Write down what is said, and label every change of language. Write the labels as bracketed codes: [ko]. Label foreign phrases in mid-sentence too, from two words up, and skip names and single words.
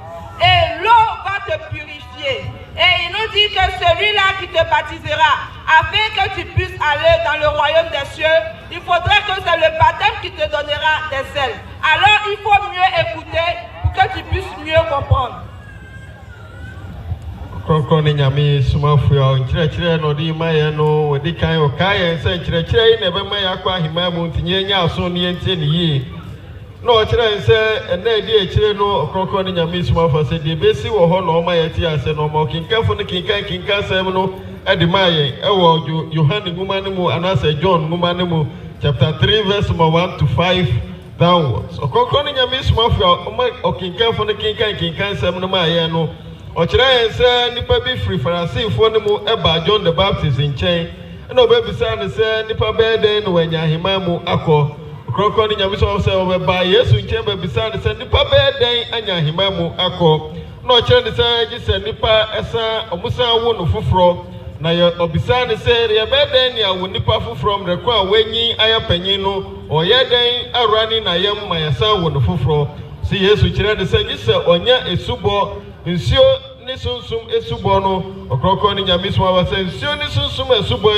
[fr] Et l'eau va te purifier. Et il nous dit que celui-là qui te baptisera, afin que tu puisses aller dans le royaume des cieux, il faudrait que c'est le baptême qui te donnera des ailes. Alors il faut mieux écouter pour que tu puisses mieux comprendre. [ak] Ɔkrɔnkrɔnyi Nyame Somafo a nkyerɛkyerɛ na ɔde ma yɛn no ɔde kan ɔka yɛn sɛ nkyerɛkyerɛ yi na ɛbɛma yɛn akɔ ahemman mu nti yɛnya aso ne yɛntie ne yie na ɔkyerɛ yɛn sɛ ɛnna ɛdi akyire no Ɔkrɔnkrɔnyi Nyame Somafo sɛ deɛ ɛbɛsi wɔ hɔ na ɔma yɛte ase na ɔma ɔkenkanfo no kenkan sɛm no ɛde ma yɛn ɛwɔ Yohane nwoma no mu anaasɛ John nwoma no mu [en] chapter 3 verse 1 to 5 downwards. [ak] Ɔkrɔnkrɔnyi Nyame Somafo a ɔma ɔkenkanfo no kenkan sɛm no ma yɛn no ɔkyerɛ yɛn sɛ nipa bi firi Farisifoɔ no mu ɛba John the Baptist nkyɛn ɛna ɔbɛbisa no sɛ nipa bɛyɛ dɛn na wɔanya ahemman mu akɔ. Ɔkrɔnkrɔnyi Nyame Somafo sɛ ɔbɛba Yesu nkyɛn bɛbisa no sɛ nipa bɛyɛ dɛn anya ahemman mu akɔ na ɔkyerɛ no sɛ gye sɛ nipa ɛsan ɔmo san wo no foforɔ na ɔbisa no sɛ yɛbɛyɛ dɛn ne awo nipa foforɔ mmerɛko a wɔanyi ayɛ panyin no ɔyɛ dɛn awura ne n'ayam ma yɛsan wo no foforɔ si Yesu kyerɛ no sɛ gye sɛ ɔnya esubɔ nsuo ne sunsum esubɔ no Ɔkrɔnkrɔnyi Nyame Somafo sɛ nsuo ne sunsum esubɔ